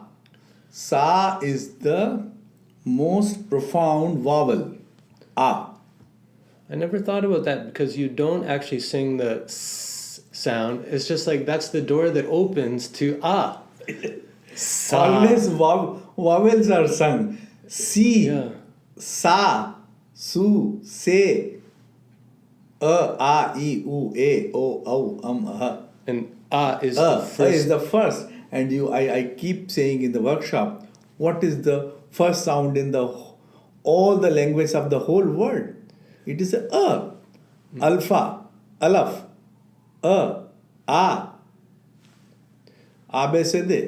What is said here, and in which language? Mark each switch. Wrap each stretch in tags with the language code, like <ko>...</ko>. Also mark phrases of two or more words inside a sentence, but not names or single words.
<en>Sa is the most profound vowel. Ah. I never thought about that because you don't actually sing the s sound. It's just like that's the door that opens to ah. Sa. Always vowels are sung. Si, Yeah. sa, su, se, a, I, u, e, o, au, And ah is A the first. is the first. And I keep saying in the workshop, what is the first sound in all the language of the whole world? It is a. Alpha, alaf, a, abcd.</en>